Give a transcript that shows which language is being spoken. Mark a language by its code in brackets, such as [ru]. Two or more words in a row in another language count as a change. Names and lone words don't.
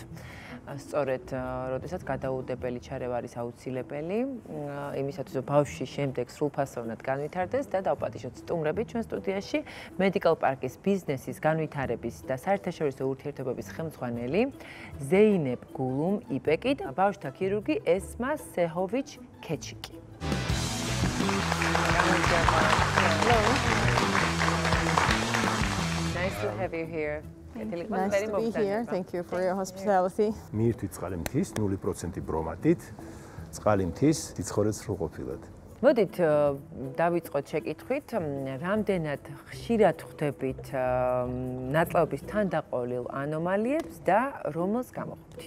[ka] სწორედ, როდესაც გადაუდებელი ჩარევა არის აუცილებელი, იმისათვის, რომ ბავშვი შემდეგ სრულფასოვნად განვითარდეს და დავპატიჟოთ სტუმრები ჩვენ სტუდიაში Medical Park-ის ბიზნესის განვითარების და საერთაშორისო ურთიერთობების ხელმძღვანელი ზეინებ გულუმ იპეკი და ბავშვთა ქირურგი ესმა სეჰოვიჩ-ქეჩიკი. [en] Nice to have you here. Nice to be here. Thank you for your hospitality. [ka] მიირთვით წყალმთის 0% ბრომატით, წყალმთის სიცხოვრე სრულყოფილად. მოდით დავიწყოთ შეკითხვით, რამდენად ხშირად ხვდებით ნაწლავების თანდაყოლილ ანომალიებს და რომელს გამოხდით?